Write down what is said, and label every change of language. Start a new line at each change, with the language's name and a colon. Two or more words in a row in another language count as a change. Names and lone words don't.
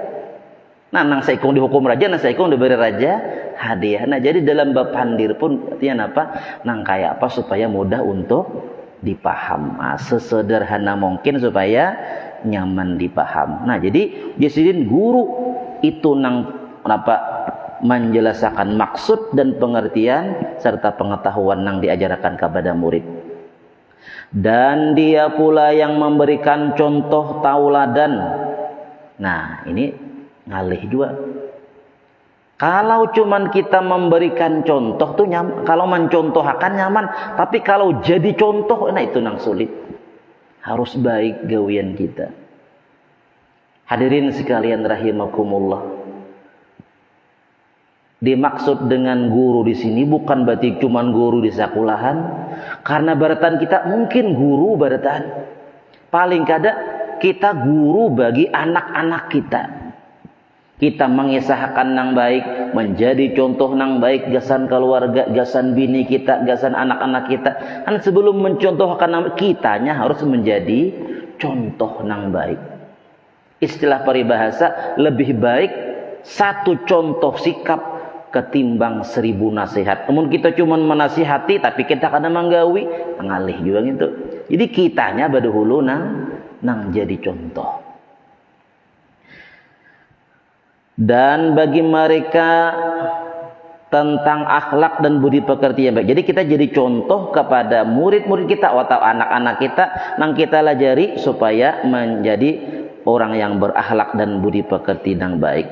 Banjar: Nah, nang saikung dihukum raja, nang saikung diberi raja hadiah. Nah, jadi dalam bab pandir pun artinya apa? Nang kayak apa supaya mudah untuk dipaham, sesederhana mungkin supaya nyaman dipaham. Nah jadi jasidin guru itu nang apa menjelaskan maksud dan pengertian serta pengetahuan nang diajarkan kepada murid.
Indonesian: Dan dia pula yang memberikan contoh tauladan.
Banjar: Nah ini ngalih juga. Kalau cuman kita memberikan contoh tuh nyaman, kalau mencontohkan nyaman, tapi kalau jadi contoh, nah itu nang sulit. Harus baik gawian kita.
Indonesian: Hadirin sekalian rahimakumullah. Dimaksud dengan guru di sini bukan berarti cuman guru di sekolahan, karena baratan kita mungkin guru baratan.
Banjar: Paling kada kita guru bagi anak-anak kita. Kita mengisahkan nang baik, menjadi contoh nang baik, gasan keluarga, gasan bini kita, gasan anak-anak kita. Kan sebelum mencontohkan nang kitanya harus menjadi contoh nang baik.
Indonesian: Istilah peribahasa, lebih baik satu contoh sikap ketimbang 1000 nasihat.
Banjar: Namun kita cuma menasihati tapi kita kadang menggawi, ngalih juga gitu. Jadi kitanya badahulu nang jadi contoh.
Indonesian: Dan bagi mereka tentang akhlak dan budi pekerti yang baik. Jadi kita jadi contoh kepada murid-murid kita atau anak-anak kita nang kita lajari supaya menjadi orang yang berakhlak dan budi pekerti yang baik.